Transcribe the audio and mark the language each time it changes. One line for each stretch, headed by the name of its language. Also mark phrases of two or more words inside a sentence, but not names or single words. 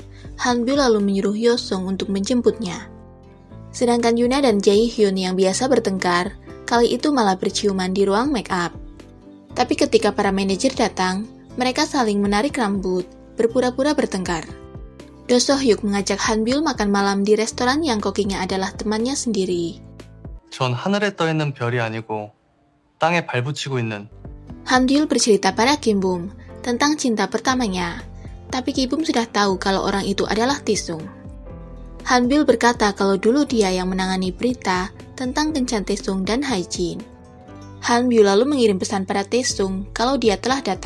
Indonesian: Hanbyul lalu menyuruh Yosung untuk menjemputnya. Sedangkan Yuna dan Jaehyun yang biasa bertengkar, kali itu malah berciuman di ruang
English: make up.
Indonesian: Tapi ketika para manajer datang, mereka saling menarik rambut, berpura-pura bertengkar. Do Sohyuk mengajak Hanbyul makan malam di restoran yang kokinya adalah temannya sendiri.
Korean: 전 하늘에 떠 있는 별이 아니고 땅에 발붙이고 있는.
Indonesian: Hanbyul bercerita pada Kim Bum tentang cinta pertamanya, tapi Kim Bum sudah tahu kalau orang itu adalah Taesung. Hanbyul berkata kalau dulu dia yang menangani berita tentang kencan Taesung dan Haejin. Hanbyul lalu mengirim pesan pada Taesung kalau dia telah datang.